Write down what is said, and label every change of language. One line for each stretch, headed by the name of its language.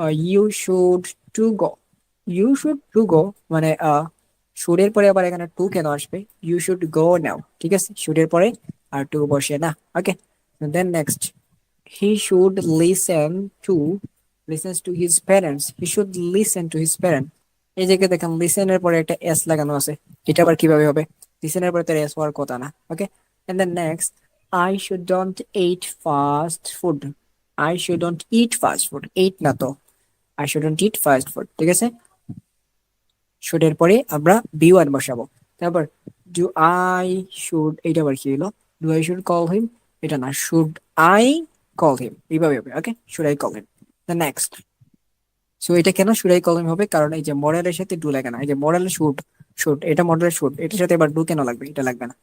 English: you should to go, you should to go
Bangla: মানে শুডের পরে আবার এখানে টু কেন আসবে,
English: you should go now,
Bangla: ঠিক আছে, শুডের পরে আর টু বসে না।
English: okay, then next, he should listen to, listens to his parents, he should listen to his parent,
Bangla: এই জায়গায় দেখেন লিসেনের পরে একটা এস লাগানো আছে, এটা আবার কিভাবে হবে, লিসেনের পরে তার এস হওয়ার কথা না।
English: Okay, and then next, I shouldn't eat fast food. I shouldn't eat fast food. Eat
Bangla: না তো,
English: I shouldn't eat fast food,
Bangla: ঠিক আছে। should এর পরে আমরা বি ওয়ান বসাবো। তারপর ডু আই শুড, এইটা আবার কি হলো,
English: do I should call him,
Bangla: এটা না,
English: should I call him,
Bangla: এইভাবে হবে। ওকে, should I call him. The next, so এটা কেন
English: should I call him
Bangla: হবে, কারণ এই যে মডেলের সাথে ডু লাগে না, এই যে মডেলের শুড, শুড এটা মডেলের শুড, এটার সাথে এবার ডু কেন লাগবে, এটা লাগবে না।